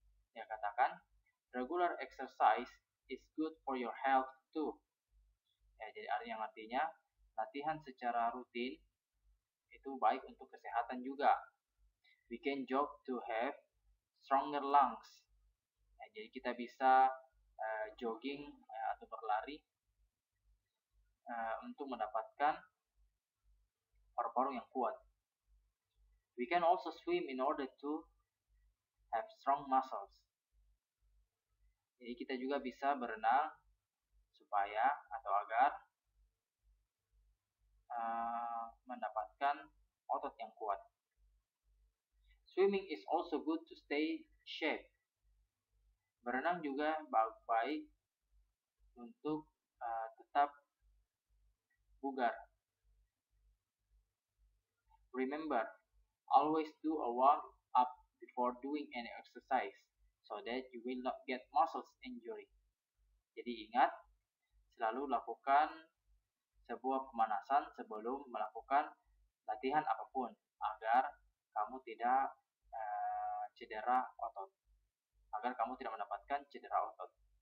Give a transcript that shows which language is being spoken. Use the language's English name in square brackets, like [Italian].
[Indonesian] Dia katakan, [English] regular exercise is good for your health too. [Indonesian] Ya, jadi artinya latihan secara rutin itu baik untuk kesehatan juga. [English] We can jog to have stronger lungs. [Indonesian] Ya, jadi kita bisa jogging atau berlari untuk mendapatkan paru-paru yang kuat. [English] We can also swim in order to have strong muscles. [Indonesian] Jadi kita juga bisa berenang supaya atau agar mendapatkan otot yang kuat. [English] Swimming is also good to stay shape. [Indonesian] Berenang juga baik untuk tetap bugar. [English] Remember, always do a warm up before doing any exercise so that you will not get muscles injury. [Indonesian] Jadi ingat, selalu lakukan sebuah pemanasan sebelum melakukan latihan apapun agar kamu tidak cedera otot, agar kamu tidak mendapatkan cedera otot.